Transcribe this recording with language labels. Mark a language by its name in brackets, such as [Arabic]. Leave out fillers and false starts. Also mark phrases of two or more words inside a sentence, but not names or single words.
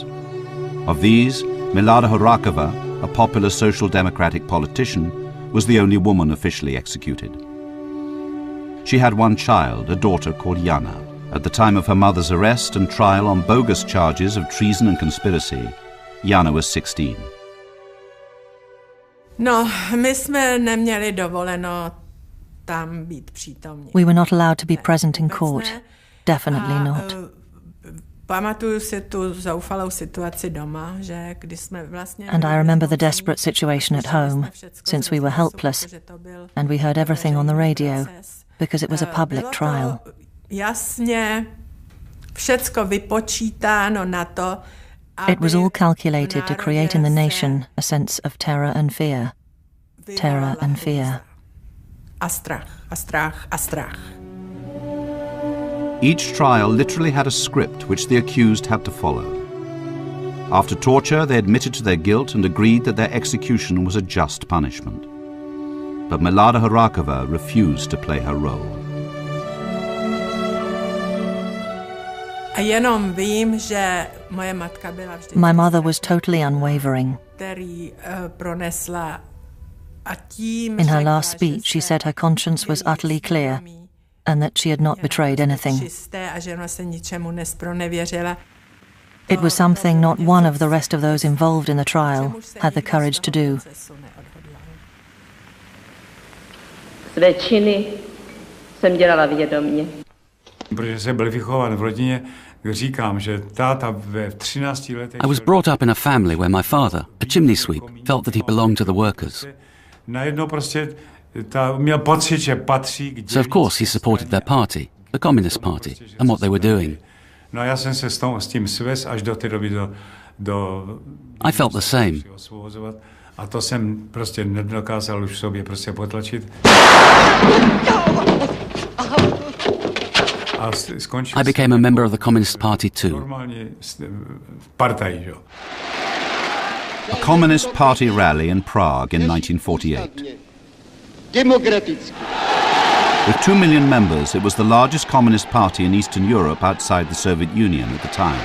[English] Of these, Milada Horáková, a popular social democratic politician, was the only woman officially executed. She had one child, a daughter called Jana. At the time of her mother's arrest and trial on bogus charges of treason and conspiracy, Jana was 16. [Czech] No, my jsme neměli dovoleno tam být přítomní. [English] We were not allowed to be present in court. Definitely not. [Czech] Pamatuju si tu zoufalou situaci doma, že když jsme vlastně... [English] And I remember the desperate situation at home, since we were helpless, and we heard everything on the radio, because it was a public trial. [Czech] Jasně, všecko vypočítáno na to, [English] It was all calculated to create in the nation a sense of terror and fear. Terror and fear. [Czech] A strach, a strach, a strach. [English] Each trial literally had a script which the accused had to follow. After torture, they admitted to their guilt and agreed that their execution was a just punishment. But Milada Horáková refused to play her role. My mother was totally unwavering. In her last speech, she said her conscience was utterly clear and that she had not betrayed anything. It was something not one of the rest of those involved in the trial had the courage to do. [Czech] Své činy jsem dělala vědomě. Protože jsem byl vychován v rodině, říkám, že táta ve 13 letech... [English] I was brought up in a family where my father, a chimney sweep, felt that he belonged to the workers. [Czech] Najednou prostě měl pocit, že patří k... [English] So of course he supported their party, the Communist Party, and what they were doing. [Czech] No já jsem se s tím svez až do té doby do... [English] I felt the same. [Czech] A to jsem prostě nedokázal už v sobě prostě potlačit. [English] I became a member of the Communist Party too. A Communist Party rally in Prague in 1948. With 2 million members, it was the largest Communist party in Eastern Europe outside the Soviet Union at the time.